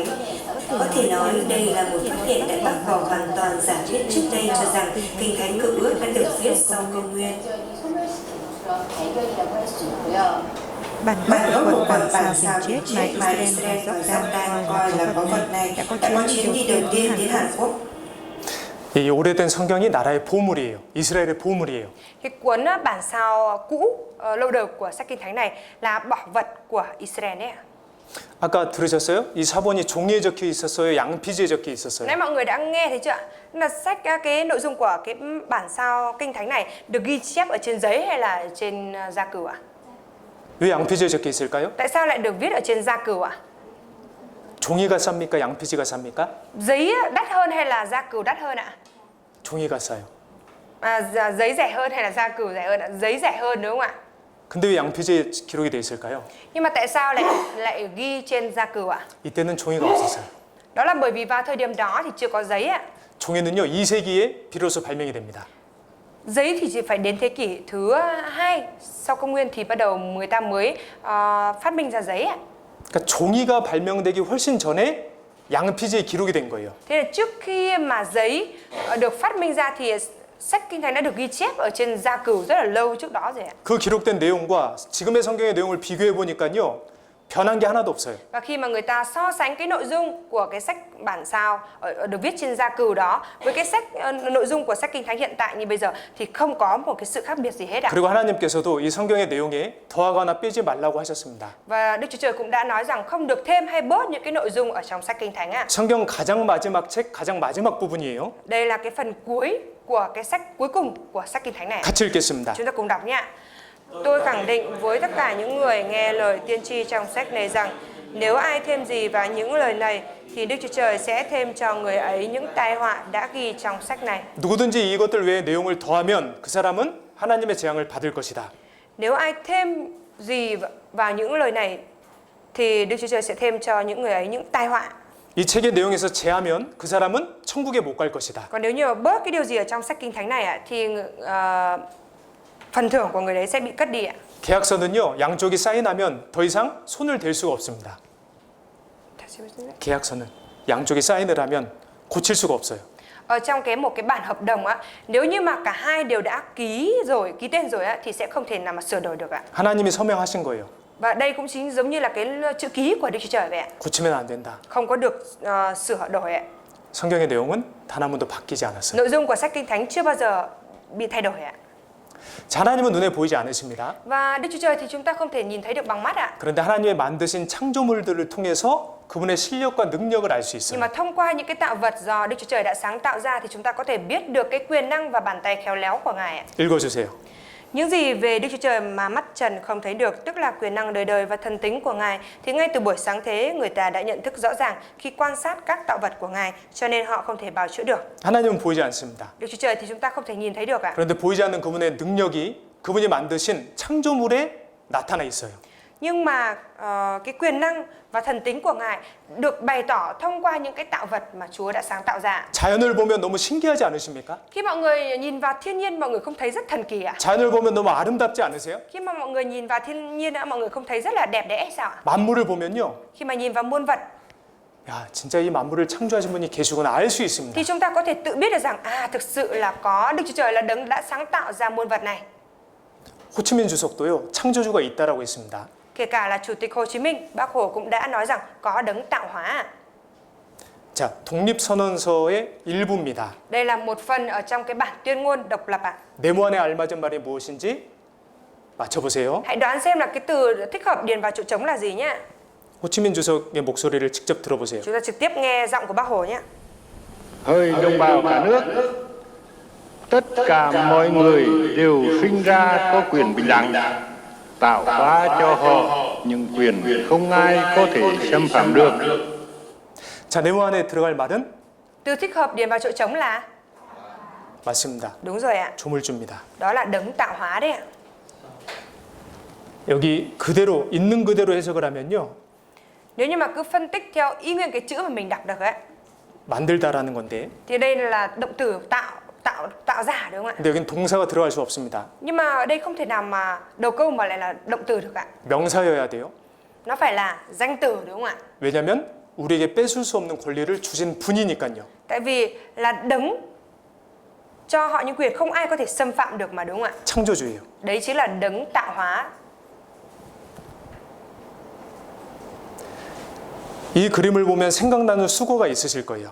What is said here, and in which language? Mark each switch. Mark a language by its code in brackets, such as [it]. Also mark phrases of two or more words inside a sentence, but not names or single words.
[vi] Có thể nói đây là một phát hiện đã bác bỏ hoàn toàn giả thuyết trước đây cho rằng Kinh Thánh Cựu Ước đã được viết sau công nguyên. Bản gốc của quần bản sao biển chết mà Israel và Jordan coi là báu vật này đã có chuyến đi đầu tiên đến Hàn Quốc. [ko] 이 오래된 성경이 나라의 보물이에요. 이스라엘의 보물이에요. [vi] Cái cuốn bản sao cũ lâu đời của sách Kinh Thánh này là bảo vật của Israel đấy ạ. [ko] 아까 들으셨어요? 이 사본이 종이에 적혀 있었어요? 양피지에 적혀 있었어요? [vi] Nãy mọi người đã nghe thấy chưa ạ? Là sách cái nội dung của cái bản sao Kinh Thánh này được ghi chép ở trên giấy hay là trên gia cừ ạ? [ko] 왜 양피지에 적혀 있을까요? [vi] Tại sao lại được viết ở trên gia cừ ạ? [ko] 종이가 쌉니까? 양피지가 쌉니까? [vi] Giấy đắt hơn hay là gia cừ đắt hơn ạ? [ko] 종이가 싸요. [vi] Giấy rẻ hơn hay là gia cừ rẻ hơn ạ? Giấy rẻ hơn đúng không ạ? [ko] 근데 왜 양피지에 기록이 돼 있을까요? [vi] Nhưng mà tại sao lại ghi trên gia cừ ạ? [ko] 이때는 종이가 없었어요. [vi] Đó là bởi vì vào thời điểm đó thì chưa có giấy ạ. [ko] 종이는요, 2세기에 비로소 발명이 됩니다. [vi] Giấy thì chỉ phải đến thế kỷ thứ 2 sau công nguyên thì bắt đầu người ta mới phát minh ra giấy ạ. [ko] 그러니까 종이가 발명되기 훨씬 전에 양피지에 기록이 된 거예요. [vi] Thế là trước khi mà giấy được phát minh ra thì sách Kinh Thánh đã được ghi chép ở trên gia cừ rất là lâu trước đó rồi ạ. [ko] 그 기록된 내용과 지금의 성경의 내용을 비교해 보니까요, 변한 게 하나도 없어요. [vi] Và khi mà người ta so sánh cái nội dung của cái sách bản sao được viết trên gia cừu đó với cái nội dung của sách Kinh Thánh hiện tại như bây giờ thì không có một cái sự khác biệt gì hết ạ. [ko] 그리고 하나님께서도 이 성경의 내용에 더하거나 빼지 말라고 하셨습니다. [vi] Và Đức Chúa Trời cũng đã nói rằng không được thêm hay bớt những cái nội dung ở trong sách Kinh Thánh ạ. [ko] 성경 가장 마지막 책 가장 마지막 부분이에요. [vi] Đây là cái phần cuối của cái sách cuối cùng của sách Kinh Thánh này. [ko] 같이 읽겠습니다. [vi] Chúng ta cùng đọc nhé. Tôi khẳng định với tất cả những người nghe lời tiên tri trong sách này rằng nếu ai thêm gì vào những lời này thì Đức Chúa Trời sẽ thêm cho người ấy những tai họa đã ghi trong sách này. [ko] 누구든지 이것들 외에 내용을 더하면 그 사람은 하나님의 재앙을 받을 것이다. [vi] Nếu ai thêm gì vào những lời này thì Đức Chúa Trời sẽ thêm cho những người ấy những tai họa. [ko] 이 책의 내용에서 제하면 그 사람은 천국에 못 갈 것이다. [vi] Còn nếu như mà bớt cái điều gì ở trong sách Kinh Thánh này thì phần thưởng của người đấy sẽ bị cất đi ạ. [ko] 계약서는요, 양쪽이 사인하면 더 이상 손을 댈 수가 없습니다. 계약서는 양쪽이 사인을 하면 고칠 수가 없어요. [vi] Ở trong một cái bản hợp đồng á, nếu như mà cả hai đều đã ký tên rồi á thì sẽ không thể nào mà sửa đổi được ạ. [ko] 하나님이 서명하신 거예요. [vi] Và đây cũng chính giống như là cái chữ ký của Đức Chúa Trời vậy ạ. [ko] 고치면 안 된다. [vi] Không có được sửa đổi ạ. [ko] 성경의 내용은 단 한 번도 바뀌지 않았어요. [vi] Nội dung của sách Kinh Thánh chưa bao giờ bị thay đổi ạ. [ko] 자, 하나님은 눈에 보이지 않으십니다. [vi] Và Đức Chúa Trời thì chúng ta không thể nhìn thấy được bằng mắt ạ. [ko] 그런데 하나님의 만드신 창조물들을 통해서 그분의 실력과 능력을 알 수 [vi] Nhưng [ko] 있어요. [vi] mà thông qua những cái tạo vật do Đức Chúa Trời đã sáng tạo ra thì chúng ta có thể biết được cái quyền năng và bàn tay khéo léo của Ngài ạ. [ko] 읽어주세요. [vi] Những gì về Đức Chúa Trời mà mắt trần không thấy được, tức là quyền năng đời đời và thần tính của Ngài, thì ngay từ buổi sáng thế người ta đã nhận thức rõ ràng khi quan sát các tạo vật của Ngài, cho nên họ không thể bào chữa được. [ko] 하나님은 보이지 않습니다. [vi] Đức Chúa Trời thì chúng ta không thể nhìn thấy được ạ. [ko] 그런데 보이지 않는 그분의 능력이 그분이 만드신 창조물에 나타나 있어요. [vi] Nhưng mà cái quyền năng và thần tính của Ngài được bày tỏ thông qua những cái tạo vật mà Chúa đã sáng tạo ra. [ko] 자연을 보면 너무 신기하지 않으십니까? [vi] Khi mọi người nhìn vào thiên nhiên, mọi người không thấy rất thần kỳ ạ? [ko] 자연을 보면 너무 아름답지 않으세요? [vi] Khi mà mọi người nhìn vào thiên nhiên, mọi người không thấy rất là đẹp đẽ sao ạ? [ko] 만물을 보면요, [vi] Khi mà nhìn vào muôn vật [ko] 야, 진짜 이 만물을 창조하신 분이 계시구나 알 수 있습니다. [vi] thì chúng ta có thể tự biết được rằng thực sự là có Đức Chúa Trời là đấng đã sáng tạo ra muôn vật này. [ko] 호치민 주석도요, 창조주가 있다라고 했습니다. [vi] Kể cả là Chủ tịch Hồ Chí Minh, Bác Hồ cũng đã nói rằng có đấng tạo hóa. [ko] 자, 독립선언서의 일부입니다. [vi] Đây là một phần ở trong cái bản tuyên ngôn độc lập ạ. [ko] 네모 안에 알맞은 말이 무엇인지 맞춰보세요. [vi] Hãy đoán xem là cái từ thích hợp điền vào chỗ trống là gì nhé. [ko] 호치민 주석의 목소리를 직접 들어보세요. [vi] Chúng ta trực tiếp nghe giọng của Bác Hồ nhé. Hỡi đồng bào cả nước, tất cả mọi người đều sinh ra có quyền bình đẳng, tạo hóa cho họ những quyền không ai có thể xâm phạm được. [ko] 자, 네모 안에 들어갈 말은 [vi] Từ thích hợp điền vào chỗ trống là [ko] 맞습니다. [vi] đúng rồi ạ. [ko] 조물주입니다. [vi] Đó là đấng tạo hóa đấy ạ. [ko] 여기 그대로 있는 그대로 해석을 하면요, [vi] Nếu như mà cứ phân tích theo ý nguyên cái chữ mà mình đọc được ấy, [ko] 만들다라는 건데, [vi] thì đây là động từ tạo ra đúng không ạ? [ko] 근데 여긴 동사가 들어갈 수 없습니다. [vi] Nhưng mà ở đây không thể nào mà đầu câu mà lại là động từ được ạ. [ko] 명사여야 돼요. [vi] Nó phải là danh từ đúng không ạ? [ko] 왜냐하면 우리에게 뺏을 수 없는 권리를 주신 분이니까요. [vi] Tại vì là đấng cho họ những quyền không ai có thể xâm phạm được mà đúng không ạ? [ko] 창조주예요. [vi] Đấy chính là đấng tạo hóa. [ko] 이 그림을 보면 생각나는 수고가 있으실 거예요.